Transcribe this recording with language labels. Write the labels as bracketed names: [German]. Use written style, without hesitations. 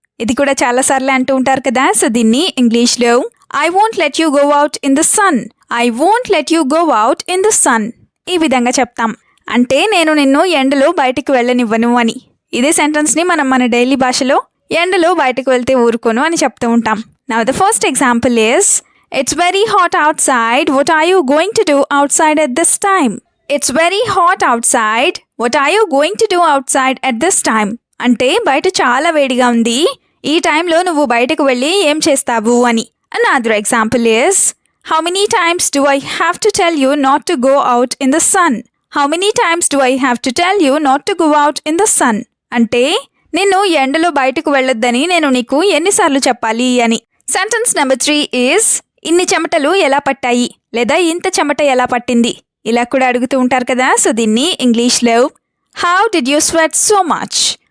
[Telugu] ఇది కూడా చాలాసార్లు అంటూ ఉంటారు కదా, సో దీన్ని ఇంగ్లీష్లో [English] I won't let you go out in the sun. I won't let you go out in the sun [Telugu] ఈ విధంగా చెప్తాం. అంటే నేను నిన్ను ఎండలో బయటకు వెళ్ళనివ్వను అని. [English] ఇదే సెంటెన్స్ని [Telugu] మనం మన డైలీ భాషలో ఎండలో బయటకు వెళ్తే ఊరుకోను అని చెప్తూ ఉంటాం. [English] Now the first example is it's very hot outside. What are you going to do outside at this time? It's very hot outside. What are you going to do outside at this time? [Telugu] అంటే బయట చాలా వేడిగా ఉంది, ఈ టైంలో నువ్వు బయటకు వెళ్ళి ఏం చేస్తావు అని. [English] Another example is how many times do I have to tell you not to go out in the sun? How many times do I have to tell you not to go out in the sun? [Telugu] అంటే నిన్ను ఎండలో బయటకు వెళ్ళొద్దని నేను నీకు ఎన్నిసార్లు చెప్పాలి అని. [English] sentence number 3 is [Telugu] ఇన్ని చెమటలు ఎలా పట్టాయి, లేదా ఇంత చెమట ఎలా పట్టింది ఇలా కూడా అడుగుతూ ఉంటారు కదా, సో దీన్ని ఇంగ్లీష్లో [English] How did you sweat so much.